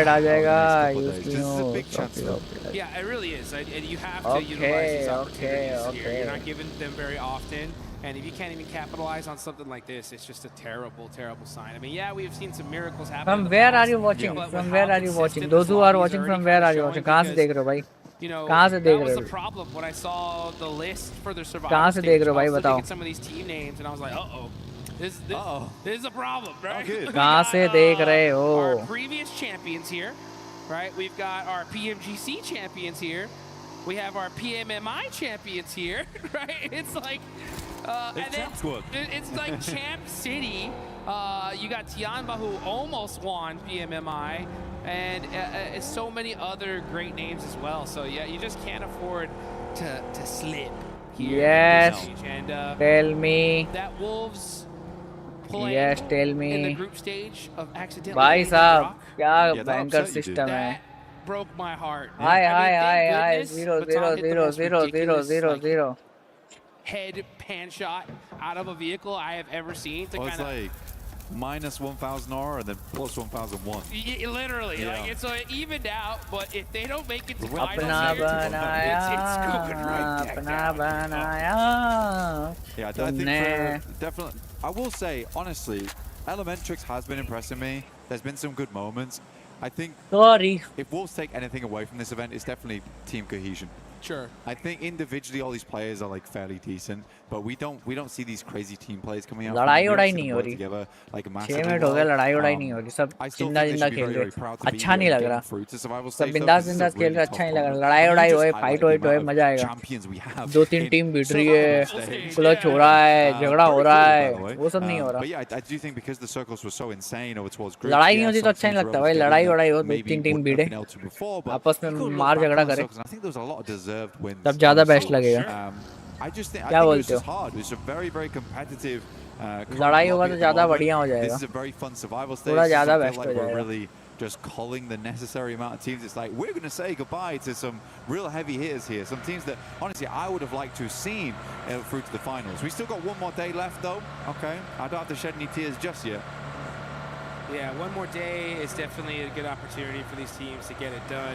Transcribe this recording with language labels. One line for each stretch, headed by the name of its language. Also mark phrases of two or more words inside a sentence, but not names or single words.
English: This is a big chance. Yeah, it really is. And you have to utilize these opportunities here. You're not giving them very often. And if you can't even capitalize on something like this, it's just a terrible, terrible sign. I mean, yeah, we have seen some miracles happen. From where are you watching? From where are you watching? Those who are watching, from where are you watching?
Hindi: कहाँ से देख रहे हो भाई?
English: That was the problem when I saw the list for the survival stage. I was looking at some of these team names and I was like, this is a problem, right?
Hindi: कहाँ से देख रहे हो?
English: Our previous champions here, right? We've got our PMGC champions here. We have our PMMI champions here, right? It's like, and then it's like Champ City. you got Tianba, who almost won PMMI, and so many other great names as well. So yeah, you just can't afford to slip here. Yes. And tell me. That Wolves play Yes, tell me. in the group stage of accidentally
Hindi: भाई
English: winning the
Hindi: साहब
English: rock.
Hindi: क्या भयंकर सिस्टम है.
English: Broke my heart. Hi, I mean, thank hi. goodness 0 Baton 0 hit the 0 most 0 0 ridiculous, 0 like, 0. head pan shot out of a vehicle I have ever seen. To It's kind of like minus 1,000 aura and then plus 1,00001. literally, Yeah. like it's evened out. But if they don't make it to
Hindi: अपना
English: finals, it's going right back
Hindi: अपना
English: down.
Hindi: बनाया.
English: Yeah, I think definitely. I will say honestly, Elementrix has been impressing me. There's been some good moments. I think if Wolves take anything away from this event, it's definitely team cohesion. Sure. I think individually all these players are like fairly decent, but we don't see these crazy team plays coming out.
Hindi: लड़ाई उड़ाई नहीं हो रही.
English: Together, like
Hindi: 6 मिनट हो गए लड़ाई उड़ाई नहीं हो रही. सब जिंदा जिंदा खेल रहे. अच्छा नहीं लग रहा. सब बिंदास बिंदास खेल रहे. अच्छा नहीं लग रहा. लड़ाई उड़ाई होए, फाइट होए मजा आएगा. 2-3 टीम बिट रही है. क्लच हो रहा है, झगड़ा हो रहा है. वो सब नहीं हो रहा.
English: But yeah, I do think because the circles were so insane over towards groups,
Hindi: लड़ाई नहीं होती तो अच्छा नहीं लगता भाई. लड़ाई उड़ाई हो, 2-3 टीम भिड़े, आपस में मार झगड़ा करे, तब ज्यादा बेस्ट लगेगा. क्या बोलते हो? लड़ाई होगा तो ज्यादा बढ़िया हो जाएगा. थोड़ा ज्यादा बेस्ट हो जाएगा.
English: Just calling the necessary amount of teams. It's like we're going to say goodbye to some real heavy hitters here. Some teams that honestly I would have liked to have seen through to the finals. We still got one more day left though. Okay, I don't have to shed any tears just yet. Yeah, one more day is definitely a good opportunity for these teams to get it done.